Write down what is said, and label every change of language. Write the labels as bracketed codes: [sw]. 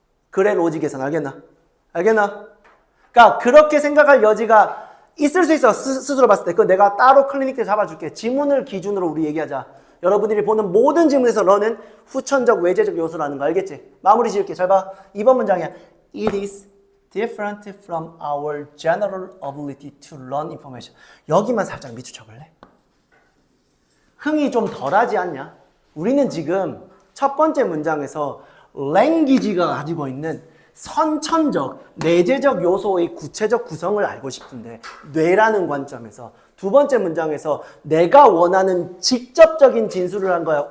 [ko] 그래 로직에선 알겠나? 그러니까 그렇게 생각할 여지가 있을 수 있어. 스스로 봤을 때. 그건 내가 따로 클리닉 때 잡아줄게. 지문을 기준으로 우리 얘기하자. 여러분들이 보는 모든 지문에서 너는 후천적 외재적 요소라는 거 알겠지? 마무리 지을게. 잘 봐. 2번 문장이야. [en] It is different from our general ability to learn information. [ko] 여기만 살짝 밑줄 쳐볼래? 흥이 좀 덜하지 않냐? 우리는 지금 첫 번째 문장에서 language가 가지고 있는 선천적, 내재적 요소의 구체적 구성을 알고 싶은데 뇌라는 관점에서 두 번째 문장에서 내가 원하는 직접적인 진술을 한 거야?